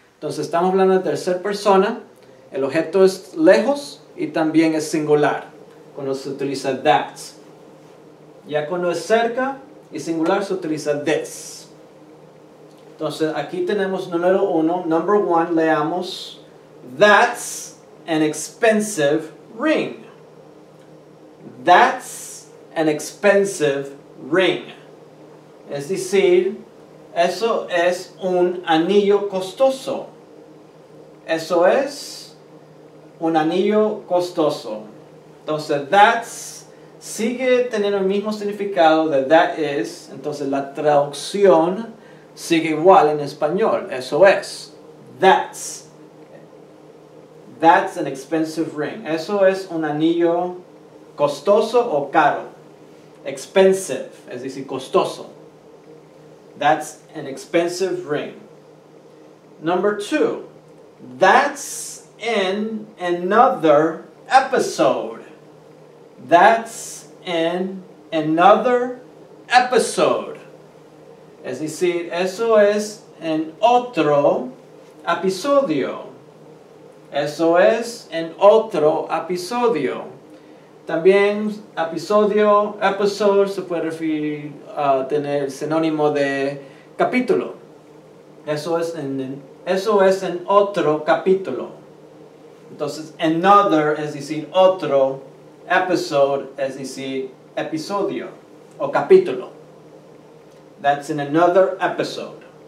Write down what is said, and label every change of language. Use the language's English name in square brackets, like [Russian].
[Spanish] Entonces, estamos hablando de tercera persona, el objeto es lejos y también es singular cuando se utiliza that. Ya cuando es cerca y singular se utiliza this. Entonces aquí tenemos número 1, number 1, leamos. [English] That's an expensive ring. That's an expensive ring. [Spanish] Es decir, eso es un anillo costoso. Eso es un anillo costoso. Entonces, that's sigue teniendo el mismo significado de that is. Entonces, la traducción sigue igual en español. Eso es. [English] That's an expensive ring. [Spanish] Eso es un anillo costoso o caro. Expensive, es decir, costoso. [English] That's an expensive ring. Number 2. That's in another episode. That's in another episode. [Spanish] Es decir, eso es en otro episodio. Eso es en otro episodio. También episode, se puede referir a tener sinónimo de capítulo. Eso es en otro capítulo. Entonces, another es decir otro. Episode es decir episodio o capítulo. [English] That's in another episode.